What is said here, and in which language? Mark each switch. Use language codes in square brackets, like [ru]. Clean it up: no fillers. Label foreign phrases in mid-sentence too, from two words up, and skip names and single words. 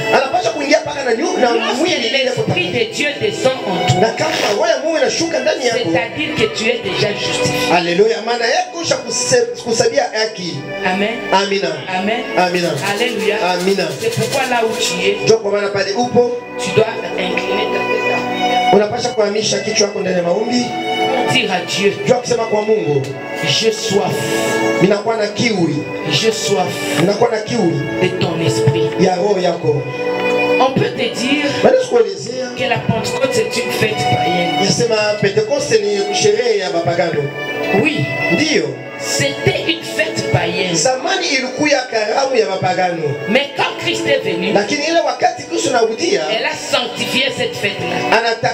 [fr] Lorsque l'Esprit de Dieu descend en toi, c'est-à-dire que tu es déjà justifié. Alléluia. Amen. Amina. Amen. Amina. Alléluia. Amina. C'est pourquoi là où tu es, tu dois incliner ta tête. [sw] Unapasha kuhamisha kichwa chako ndani ya maombi. [fr] Dire à Dieu, j'ai soif. [sw] Minakuwa na kiu. [fr] J'ai soif. [sw] Minakuwa na kiu [fr] de ton esprit. [sw] Ya roho yako. [fr] On peut te dire que la Pentecôte c'est une fête païenne. Oui. C'était une fête païenne. Mais quand Christ est venu, elle a sanctifié cette fête-là.